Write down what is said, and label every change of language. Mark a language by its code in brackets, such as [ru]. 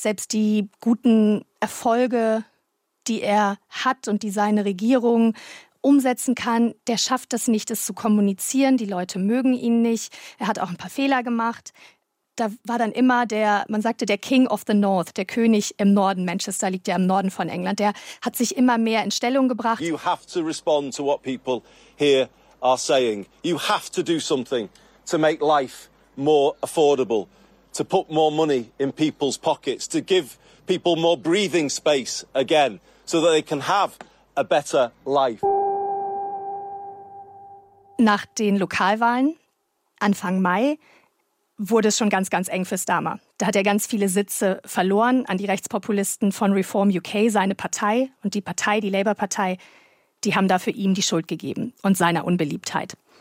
[de] Selbst die guten Erfolge, die er hat und die seine Regierung umsetzen kann, der schafft es nicht, es zu kommunizieren. Die Leute mögen ihn nicht. Er hat auch ein paar Fehler gemacht. Da war dann immer der, man sagte, der [en] King of the North, [de] der König im Norden. Manchester liegt ja im Norden von England. Der hat sich immer mehr in Stellung gebracht. [en] You have to respond to what people here are saying. You have to do something to make life more affordable, to put more money in people's pockets, to give people more breathing space again, so that they can have a better life. [de] Nach den Lokalwahlen Anfang Mai wurde es schon ganz, ganz eng für Starmer. Da hat er ganz viele Sitze verloren an die Rechtspopulisten von Reform UK, seine Partei. Und die Partei, die Labour-Partei, die haben dafür ihm die Schuld gegeben und seiner Unbeliebtheit.